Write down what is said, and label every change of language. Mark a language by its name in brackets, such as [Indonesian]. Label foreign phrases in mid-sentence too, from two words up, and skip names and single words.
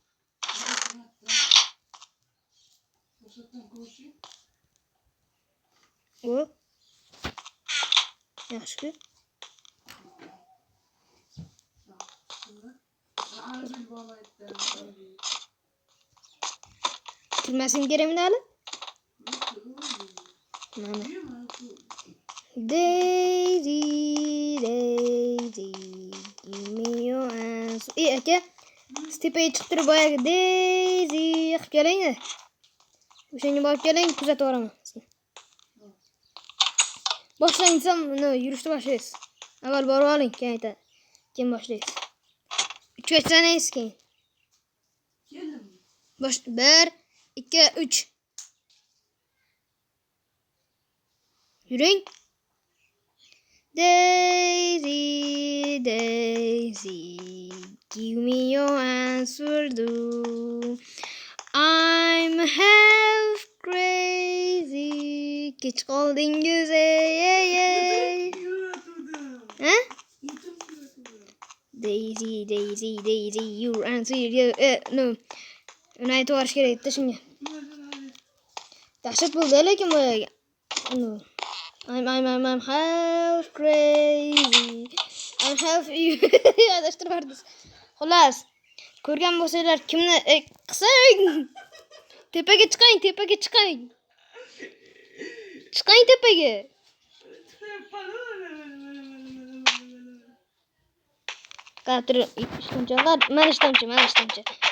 [Uzbek] O. Yaxshi. Kirmasin kerakmi hali? Mana. [English] Daisy, give me your answer. [Uzbek] Aka, tepaga chiqib turib boyagi Daisy qilib keling-da. O'shanga borib keling, kuzatib boraman sizni. Boshlang desam, yurishni boshlaysiz. Avval borib oling, keyin aytadi. Keyin boshlaysiz. 3 ga sanaysiz keyin. Keldim. 1, 2, 3. Yuring. [English] Daisy, give me your answer, do. I'm half crazy. [Uzbek] Kech qoldingiz, ey. Ha? [English] Daisy, your answer, no. [Uzbek] Uni aytib yuborish kerak edi shunga. Dahshat bo'ldi lekin boyaga. [English] I'm half crazy. I'm half [Uzbek] adashtirib yubordi. Xullas, ko'rgan bo'lsanglar kimni qisang. Tepaga chiqing. Chiqing tepaga. Qatir ishtonchalar, mana ishtoncha.